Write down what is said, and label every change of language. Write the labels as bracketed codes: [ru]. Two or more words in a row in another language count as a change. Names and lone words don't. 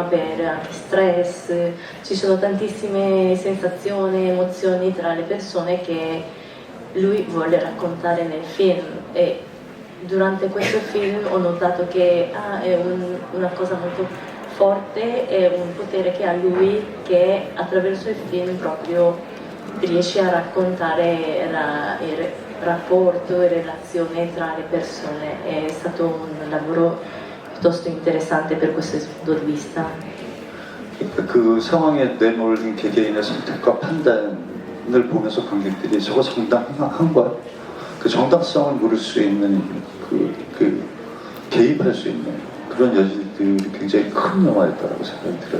[it] per anche stress, ci sono tantissime sensazioni, emozioni tra le persone che lui vuole raccontare nel film e durante questo film ho notato che è una cosa molto forte, è un potere che ha lui che attraverso il film proprio riesce a raccontare il rapporto e relazione tra le persone. È stato un lavoro piuttosto interessante per questo punto di vista. [ko] 그 상황에 내몰린 개개인의 선택과 판단을 보면서 관객들이 저거 정당한 거야? 그 정당성을 물을 수 있는 그 개입할 수 있는 그런 여지들이 굉장히 큰 영화였다라고 생각이 들어요.